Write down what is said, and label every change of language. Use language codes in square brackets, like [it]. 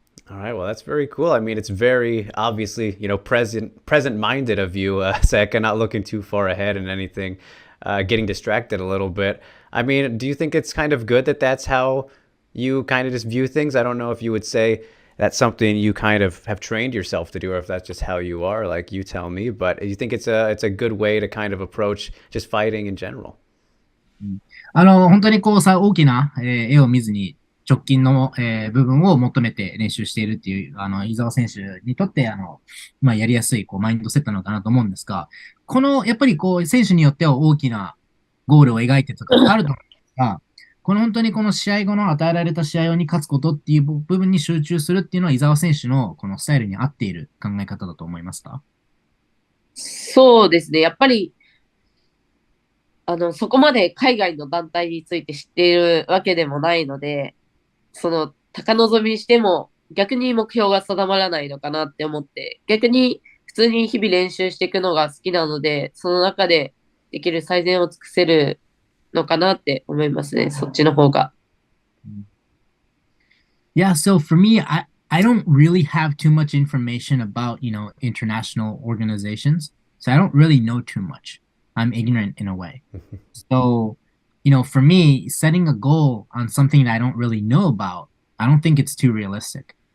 [en] All right, well, that's very cool. I mean, it's very obviously, present-minded of you, Seika, not looking too far ahead and anything, getting distracted a little bit. I mean, do you think it's kind of good that that's how you kind of just view things? I don't know if you would say that's something you kind of have trained yourself to do, or if that's just how you are, like you tell me. But you think it's a good way to kind of approach just fighting in general? [ja] 本当にこうさ、大きな、絵を見ずに直近の、部分を求めて練習しているっていう、伊沢選手にとって、やりやすい、こう、マインドセットなのかなと思うんですが、やっぱりこう、選手によっては大きなゴールを描いてとかあると思うんですが、本当にこの試合後の与えられた試合に勝つことっていう部分に集中するっていうのは、伊沢選手のこのスタイルに合っている考え方だと思いますか？そうですね。やっぱり、そこまで海外の団体について知っているわけでもないので、高望みしても逆に目標が定まらないのかなって思って、逆に普通に日々練習していくのが好きなので、その中でできる最善を尽くせるのかなって思いますね、そっちの方が。 [en] Yeah, so for me, I don't really have too much information about, international organizations. So I don't really know too much. I'm ignorant in a way. So, for me, setting a goal on something that I don't really know about, I don't think it's too realistic.